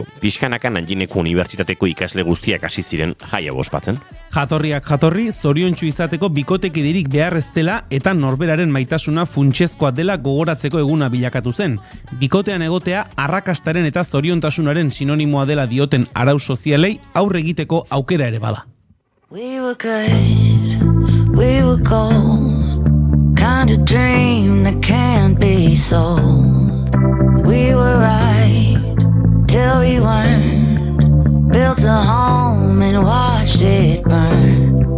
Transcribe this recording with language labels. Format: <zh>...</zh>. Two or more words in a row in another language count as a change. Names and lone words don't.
<eu>Pixkanaka Nanjingeko unibertsitateko ikasle guztiak hasi ziren jaia ospatzen. Jatorriak jatorri, zoriontsu izateko bikotekiderik behar ez dela eta norberaren maitasuna funtsezkoa dela gogoratzeko eguna bilakatu zen. Bikotean egotea arrakastaren eta zoriontasunaren sinonimoa dela dioten arau sozialei aurre egiteko aukera ere bada.</eu> <en>We were good, we were gold. Kind of dream that can't be sold. We were right till we weren't. Built a home and watched it burn.</en>